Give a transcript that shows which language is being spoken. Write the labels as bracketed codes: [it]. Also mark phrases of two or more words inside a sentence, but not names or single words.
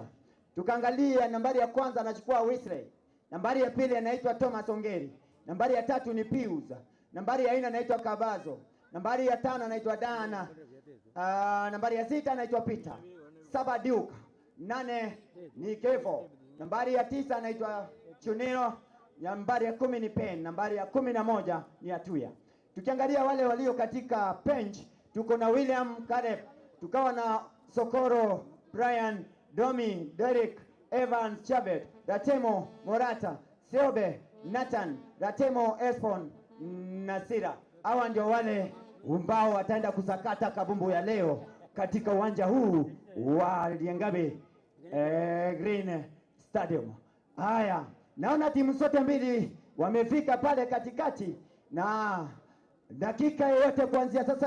[sw] Tukaangalia nambari ya kwanza anachukua Wesley, nambari ya pili anaitwa Thomas Ongeri, nambari ya 3 ni Pius, nambari ya 4 anaitwa Kabazo, nambari ya 5 anaitwa Dana, nambari ya 6 anaitwa Peter, 7 Duke, 8 ni Kevo, nambari ya 9 anaitwa Chunino, nambari ya 10 ni Pen, nambari ya 11 ni Atuya. Tukiangalia wale walio katika bench, tuko na William Caleb, tukawa na Sokoro Brian, Domi, Derek, Evans, Chabet, Ratemo, Morata, Seobe, Nathan, Ratemo, Espon, Nasira. Hawa ndio wale ambao wataenda kusakata kabumbu ya leo katika uwanja huu wa Liengabe Green Stadium. Haya, naona timu zote mbili wamefika pale katikati, na dakika yoyote kuanzia sasa